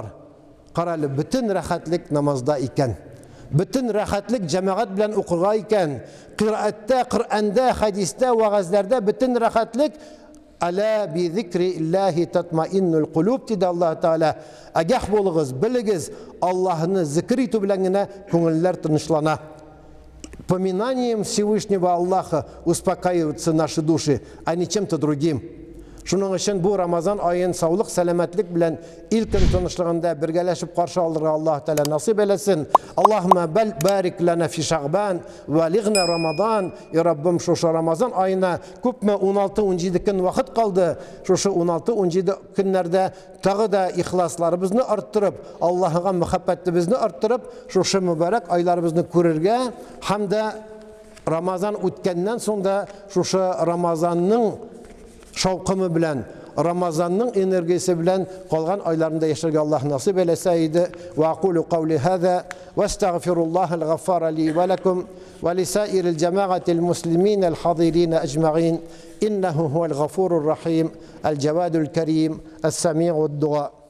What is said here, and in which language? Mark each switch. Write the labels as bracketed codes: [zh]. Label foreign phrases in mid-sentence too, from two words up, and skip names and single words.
[tt] Каралы, бөтен рәхәтлек намазда икән. Бөтен рәхәтлек җәмәгать белән укырга икән. Кыраәттә, Коръәндә, хәдистә, вагазларда бөтен рәхәтлек [ar] ألا بذكر الله تطمئن القلوب [tt] диде Аллаһ Тәгалә. Агах булыгыз, белегез, Аллаһны зикр итү белән генә күңелләр тынычлана. [ru] Поминанием Всевышнего Аллаха успокаиваются наши души, а не чем-то другим. [tt] Шуның өчен бу Рамазан айын саулык, сәламәтлек белән илкин тынычлыгында бергәләшеп каршы алырга Аллаһ Тәгалә насыйп әйләсен. [ar] اللهم بارك لنا في شعبان وبلغنا رمضان. [tt] Я Раббым, шушы Рамазан айына күпме 16-17 көн вакыт калды. Шушы 16-17 көннәрдә тагы да ихласларыбызны арттырып, Аллаһка мәхәббәтебезне арттырып, шушы мөбарәк айларыбызны күрергә һәм дә Рамазан үткәннән соң да шушы Рамазанның шауқымы белән, Рамазанның энергиясе белән калган айларында яшәргә Аллаһ насыйп әйләсә иде. [ar] وأقول قولي هذا وأستغفر الله الغفار لي ولكم ولسائر الجماعة المسلمين الحاضرين أجمعين إنه هو الغفور الرحيم الجواد الكريم السميع الدعاء.